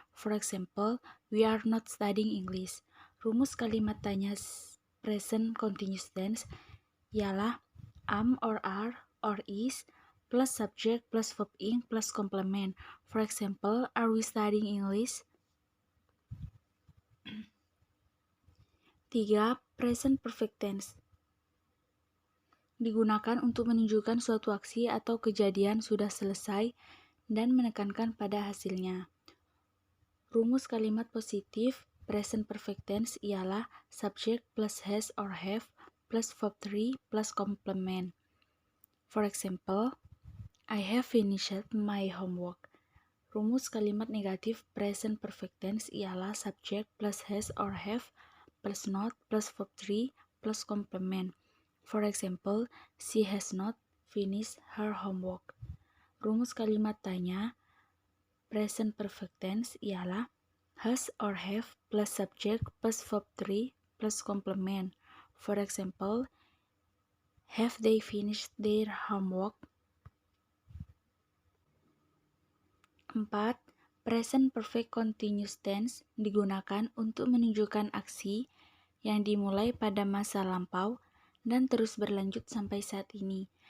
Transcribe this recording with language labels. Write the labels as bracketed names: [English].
[English] For example, we are not studying English. [Indonesian] Rumus kalimat tanya present continuous tense ialah am or are or is plus subject plus verb ing plus complement. [English] For example, are we studying English? 3. [Indonesian] Present perfect tense digunakan untuk menunjukkan suatu aksi atau kejadian sudah selesai dan menekankan pada hasilnya. Rumus kalimat positif present perfect tense ialah subject plus has or have plus verb 3 plus complement. [English] For example, I have finished my homework. [Indonesian] Rumus kalimat negatif present perfect tense ialah subject plus has or have plus not plus verb 3 plus complement. [English] For example, she has not finished her homework. [Indonesian] Rumus kalimat tanya present perfect tense ialah has or have plus subject plus verb 3 plus complement. [English] For example, have they finished their homework? 4. [Indonesian] Present perfect continuous tense digunakan untuk menunjukkan aksi yang dimulai pada masa lampau dan terus berlanjut sampai saat ini.